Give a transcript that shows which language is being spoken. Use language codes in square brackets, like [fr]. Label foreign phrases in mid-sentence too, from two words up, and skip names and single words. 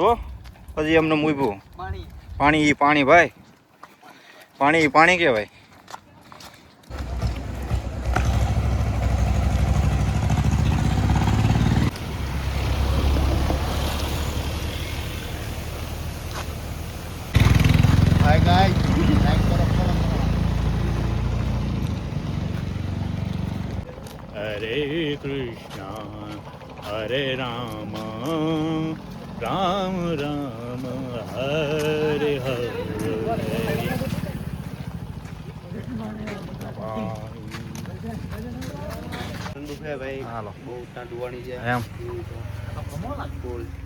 [gu] હો, પછી એમને મૂક્યું પાણી. પાણી ભાઈ, પાણી કહેવાય. હાય ગાઈસ, લાઈક કરો, ફોલો કરો. [sa] हरे कृष्णा हरे राम राम राम हरे हरे. [gu] ઠંડુ છે ભાઈ, હાલો. બહુ ઠંડુ વાણી છે એમ બોલ.